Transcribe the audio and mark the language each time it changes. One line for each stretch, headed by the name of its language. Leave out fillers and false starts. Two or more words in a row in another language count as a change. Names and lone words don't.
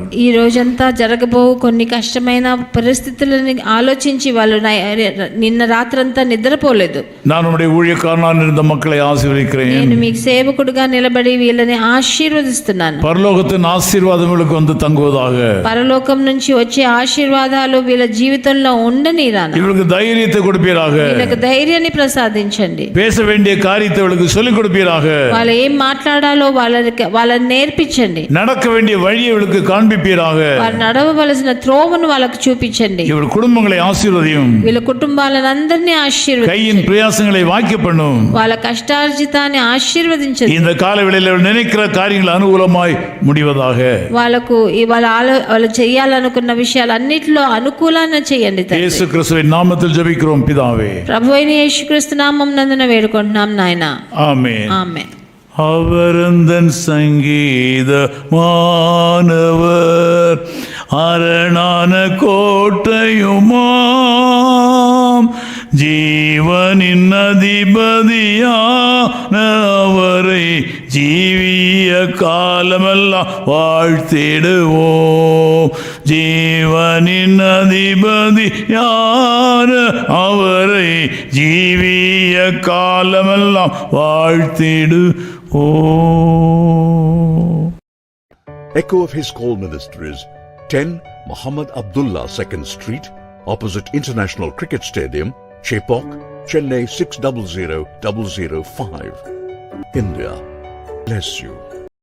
Telugu: ఈ రోజంతా జరగబో కొన్ని కష్టమైన పరిస్థితులను ఆలోచించి వాళ్ళు నిన్న రాత్రంతా నిద్రపోలేదు.
Tamil: நான் உம்முடைய ஊழியக்காரனாக இருந்த மக்களை ஆசீர்வதிக்கிறேன்.
Telugu: నేను మీకు సేవకుడుగా నిలబడి వీళ్ళని ఆశీర్వదిస్తున్నాను.
Tamil: பரலோகத்தின் ஆசீர்வாதங்களுக்கு வந்து தங்குவதாக.
Telugu: పరలోకం నుంచి వచ్చే ఆశీర్వాదాలు వీళ్ళ జీవితంలో ఉండనీరాను.
Tamil: இவர்களுக்கு தைரியத்தை கொடுப்பீராக.
Telugu: వీళ్ళకి ధైర్యాన్ని ప్రసాదించండి.
Tamil: பேச வேண்டிய காரியத்தை இவர்களுக்கு சொல்லிக் கொடுப்பீராக.
Telugu: వాళ్ళు ఏం మాట్లాడాలో వాళ్ళని నేర్పించండి.
Tamil: நடக்க வேண்டிய வழியை இவர்களுக்கு காண்பிப்பீராக.
Telugu: వారు నడవవలసిన త్రోవను వాళ్ళకు చూపించండి.
Tamil: இவர்கள் குடும்பங்களை ஆசீர்வதியும்.
Telugu: వీళ్ళ కుటుంబాలను అందరినీ ఆశీర్వదించండి.
Tamil: கையின் பிரயாசங்களை வாய்க்க பண்ணும்.
Telugu: వాళ్ళ కష్టార్జితాన్ని ఆశీర్వదించండి.
Tamil: இந்த கால வேளையில் நினைக்கிற காரியங்கள் அனுகூலமாய் முடிவதாக.
Telugu: వాళ్ళకు వాళ్ళు చేయాలనుకున్న విషయాలన్నిటిలో అనుకూలాన్ని చేయండి.
Tamil: இயேசு கிறிஸ்துவின் நாமத்தில் ஜெபிக்கிறோம் பிதாவே.
Telugu: ప్రభువైన యేసుక్రీస్తు నామం నందున వేడుకుంటున్నాం నాయనా.
Tamil: ஆமென்.
Telugu: ఆమేన్.
Tamil: அவரந்தன் சங்கீதமானவர், அரணான கோட்டையுமாம், ஜீவனின் அதிபதியான அவரை ஜீவிய காலமெல்லாம் வாழ்த்திடுவோம். ஜீவனின் அதிபதியான அவரை ஜீவிய காலமெல்லாம் வாழ்த்திடுவோம்.
English: Echo of His Call Ministries, 10 Muhammad Abdullah 2nd Street, opposite International Cricket Stadium, Chepauk, Chennai 600005, India. Bless you.